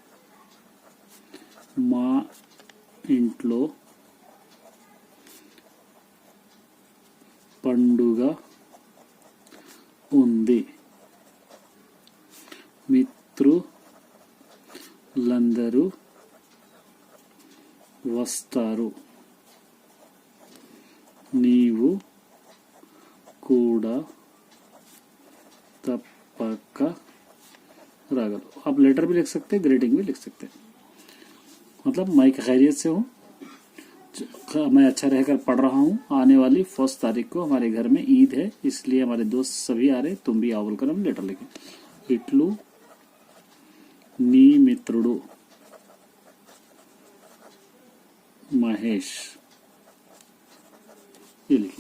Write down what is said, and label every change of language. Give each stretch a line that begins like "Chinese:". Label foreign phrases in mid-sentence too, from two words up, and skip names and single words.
Telugu: మా ఇంట్లో పండుగ ఉంది, మిత్రులందరూ వస్తారు, నీవు కూడా తప్పక రాగల।
Hindi: आप लेटर भी लिख सकते हैं, ग्रीटिंग भी लिख सकते हैं। मतलब मैं खैरियत से हूँ, मैं अच्छा रहकर पढ़ रहा हूँ, आने वाली 1 तारीख को हमारे घर में ईद है, इसलिए हमारे दोस्त सभी आ रहे, तुम भी आओ बोलकर हम लेटर लिखे।
Telugu: ఇట్లు నీ మిత్రుడు మహేశ్,
Hindi: ये लिखिए।